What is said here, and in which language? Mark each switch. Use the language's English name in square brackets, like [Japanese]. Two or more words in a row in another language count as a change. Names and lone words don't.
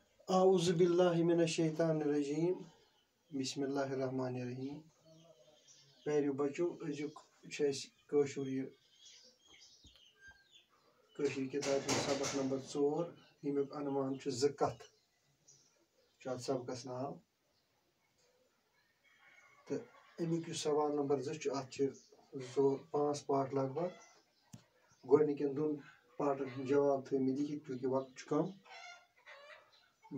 [Arabic] اعوذ باللہ من الشیطان الرجیم بسم اللہ الرحمن الرحیم [Kashmiri] پیرو بچو ازیک کٲشِر کتاب سبق نمبر 4 ییٚمیُک عنوان چھُ زٕ کتھ چھُ اتھ سبقس ناو تہٕ امیُک یُس سوال نمبر 2 چھُ اتھ چھِ 5 پارٹ لگ بگ گۄڈنِکٮ۪ن 2 پارٹن ہُنٛد جواب تھٲے مےٚ لیکھِتھ کیونکہِ وقت چھُ کم مےٚ